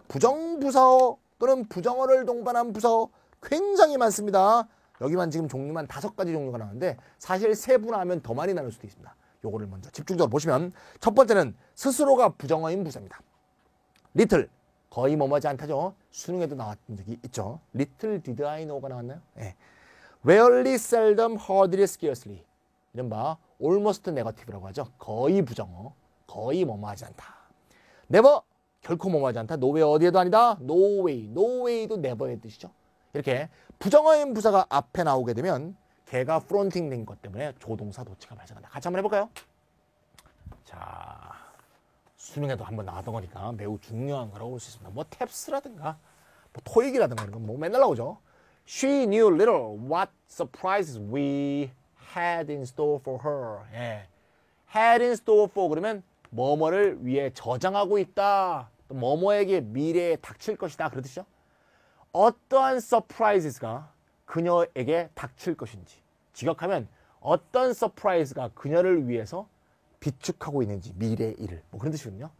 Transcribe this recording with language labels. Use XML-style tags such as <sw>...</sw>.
<ko>부정부사어 또는 부정어를 동반한 부사어 굉장히 많습니다. 여기만 지금 종류만 5가지 종류가 나오는데 사실 세분화하면 더 많이 나올 수도 있습니다. 요거를 먼저 집중적으로 보시면 첫 번째는 스스로가 부정어인 부사입니다. little 거의 뭐뭐하지 않다죠. 수능에도 나왔던 적이 있죠.</ko> <en>little did I know</en> <ko>가 나왔나요? 네.</ko> <en>rarely, seldom, hardly, scarcely</en> <ko>이른바</ko> <en>almost negative</en> <ko>라고 하죠. 거의 부정어, 거의 뭐뭐하지 않다. never 결코 뭐뭐하지 않다. no way 어디에도 아니다. no way, no way도 never의 뜻이죠. 이렇게 부정어인 부사가 앞에 나오게 되면 걔가 프론팅 된 것 때문에 조동사 도치가 발생한다. 같이 한번 해볼까요? 자, 수능에도 한번 나왔던 거니까 매우 중요한 거라고 볼 수 있습니다. 뭐 탭스라든가 뭐 토익이라든가 이런 건 뭐 맨날 나오죠.</ko> <en>She knew little what surprises we had in store for her.</en> <ko>예. had in store for 그러면 뭐뭐를 위해 저장하고 있다. 또 뭐뭐에게 미래에 닥칠 것이다. 그런 뜻이죠. 어떠한 서프라이즈가 그녀에게 닥칠 것인지 직역하면 어떤 서프라이즈가 그녀를 위해서 비축하고 있는지 미래의 일을 뭐 그런 뜻이거든요.</ko>